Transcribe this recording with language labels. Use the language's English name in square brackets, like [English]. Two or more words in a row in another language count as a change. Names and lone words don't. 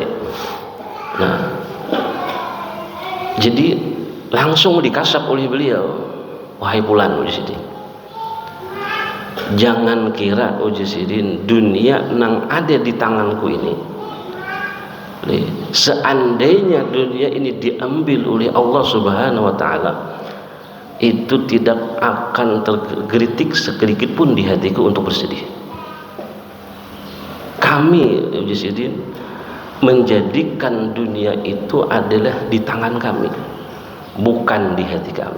[Banjar] Nah, jadi langsung dikasap oleh beliau, wahai fulan uji sidin, jangan kira uji sidin dunia nang ada di tanganku ini, seandainya dunia ini diambil oleh Allah [Arabic] سبحانه وتعالى, [Banjar] itu tidak akan tergelitik sedikit pun di hatiku untuk bersedih. Kami uji sidin menjadikan dunia itu adalah di tangan kami, bukan di hati kami.